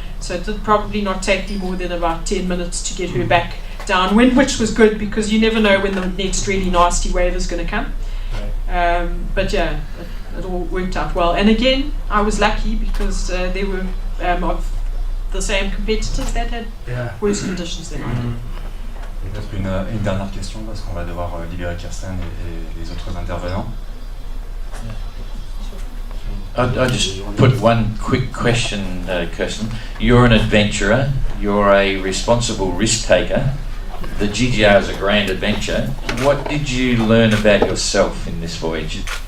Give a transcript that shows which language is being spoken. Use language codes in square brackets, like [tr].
[en] So it did probably not take me more than about 10 minutes to get her back downwind, which was good, because you never know when the next really nasty wave is going to come. Right. But yeah, it all worked out well. And again, I was lucky, because there were of the same competitors that had worse conditions than I did. [fr] Peut-être une dernière question, parce qu'on va devoir libérer Kirsten et les autres intervenants. [en] I'll just put one quick question, Kirsten. You're an adventurer, you're a responsible risk taker. The GGR is a grand adventure. What did you learn about yourself in this voyage?